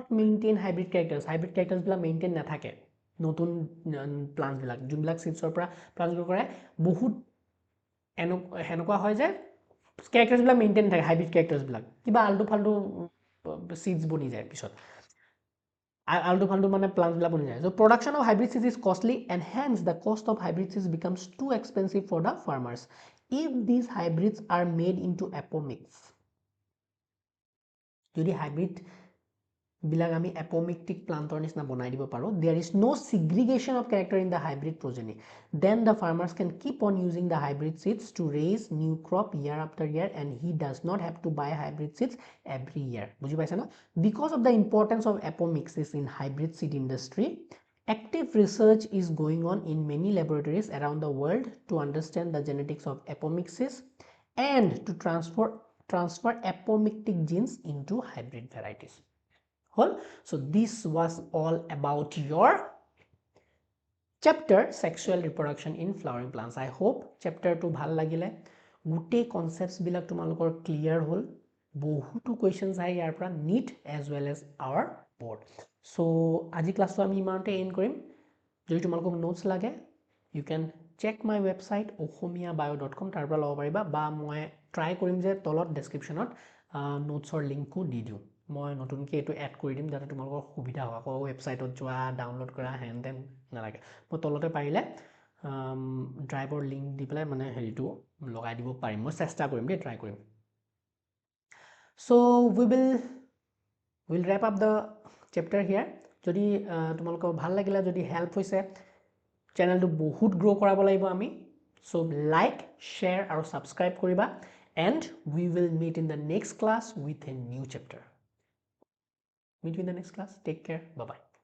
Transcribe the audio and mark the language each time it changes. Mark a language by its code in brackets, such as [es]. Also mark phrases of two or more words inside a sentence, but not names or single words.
[en] maintain hybrid characters [as] মেইনটেইন নাথাকে নতুন প্লান্টছবিলাক যোনবিলাক চিডছৰ পৰা [en] plant grow' [as] কৰে বহুত সেনেকুৱা হয় যে কেৰেক্টাৰ্ছবিলাক মেইনটেইন থাকে [en] hybrid characters [as] কিবা আল্টু ফাল্টু চিডছ বনি যায় পিছত আল্টু ফাল্টু মানে প্লান্টছবিলাক বনি যায় [en] so production of hybrid seeds is costly and hence the cost of hybrid seeds becomes too expensive for the farmers if these hybrids are made into apomicts [as] যদি হাইব্ৰিড বিলাক আমি [en] apomictic plant [as] নিচিনা বনাই দিব পাৰোঁ [en] there is no segregation of character in the hybrid progeny then the farmers can keep on using the hybrid seeds to raise new crop year after year and he does not have to buy hybrid seeds every year [as] বুজি পাইছে ন [en] because of the importance of apomixis in hybrid seed industry active research is going on in many laboratories around the world to understand the genetics of apomixis and to transfer apomictic genes into hybrid varieties. So this was all about your chapter sexual reproduction in flowering plants. I hope [as] চেপ্টাৰ টো ভাল লাগিলে গোটে কনচেপ্ট বিলাক তোমালোকৰ ক্লিয়াৰ হ'ল বহুতো কোৱেশ্চন আহে ইয়াৰ পৰা NEET [en] as well as our board. [as] So আজি ক্লাছ টো আমি ইমানতে এণ্ড কৰিম যদি তোমালোকৰ নোটছ লাগে [en] you can check my website ohomiyabio.com [as] তাৰ পৰা ল'ব পাৰিবা বা মই ট্ৰাই কৰিম যে তলত ডেছক্ৰিপশ্যন অত নোটছ অৰ লিংক কো দি দিওঁ মই নতুনকৈ এইটো এড কৰি দিম যাতে তোমালোকৰ সুবিধা হয় আকৌ ৱেবছাইটত যোৱা ডাউনলোড কৰা হেন দেন নালাগে মই তলতে পাৰিলে ড্ৰাইভৰ লিংক দি পেলাই মানে হেৰিটো লগাই দিব পাৰিম মই চেষ্টা কৰিম দেই ট্ৰাই কৰিম চ' [en] will wrap up the chapter here [as] যদি তোমালোকৰ ভাল লাগিলে যদি হেল্প হৈছে চেনেলটো বহুত গ্ৰ' কৰাব লাগিব আমি চ' লাইক শ্বেয়াৰ আৰু ছাবস্ক্ৰাইব কৰিবা [en] and we will meet in the next class with a new chapter Meet you in the next class. Take care. Bye-bye.